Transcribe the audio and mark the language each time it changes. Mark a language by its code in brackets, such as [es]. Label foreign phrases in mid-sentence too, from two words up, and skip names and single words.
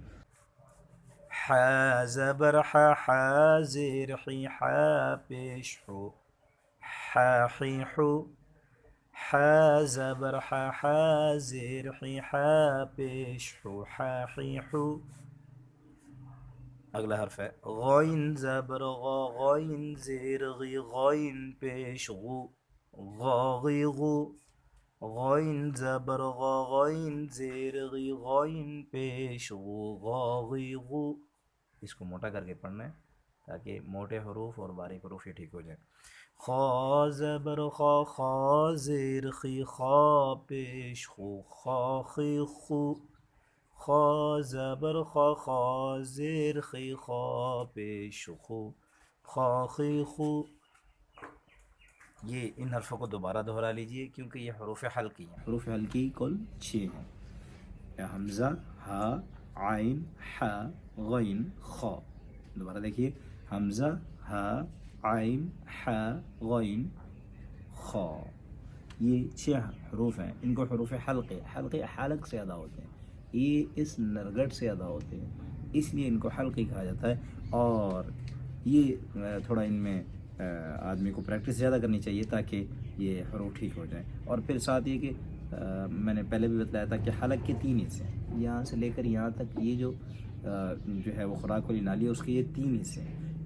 [ur] حا زبر حا، حا زیر حی، حا پیش حو، حا حی حو۔ حا زبر حا، حا زیر حی، حا پیش حو، حا حی حو۔ اگلا حرف ہے غین زبر غا، غین زیر غی، غین پیش غو، غاغی غو۔ غین زبر غا، غین زیر غی، غین پیش غو، غاغی غو۔ اس کو موٹا کر کے پڑھنا ہے تاکہ موٹے حروف اور باریک حروف یہ ٹھیک ہو جائیں۔ خا زبر خا، خا زیر خی، خا پیش خو، خاخی خو۔ خا زبر خا، خا زیر خی، خا پیش خو، خاخی خو۔ یہ ان حرفوں کو دوبارہ دہرا لیجئے کیونکہ یہ حروف حلقی ہیں۔ حروف حلقی کل 6 ہیں۔ حمزہ، ہا، عین، حا، غین، خا۔ دوبارہ دیکھیے، حمزہ، ہا، عین، حا، غین، خا۔ یہ 6 حروف ہیں، ان کو حروف حلقے، حلقے حلق سے ادا ہوتے ہیں، یہ اس نرگٹ سے ادا ہوتے ہیں، اس لیے ان کو حلقی کہا جاتا ہے. اور یہ تھوڑا ان میں آدمی کو پریکٹس زیادہ کرنی چاہیے تاکہ یہ حروف ٹھیک ہو جائے. اور پھر ساتھ یہ کہ میں نے پہلے بھی بتایا تھا کہ حلق کے 3 حصے ہیں، یہاں سے لے کر یہاں تک یہ جو ہے وہ خوراک والی نالی ہے اس کے یہ 3 حصے ہیں.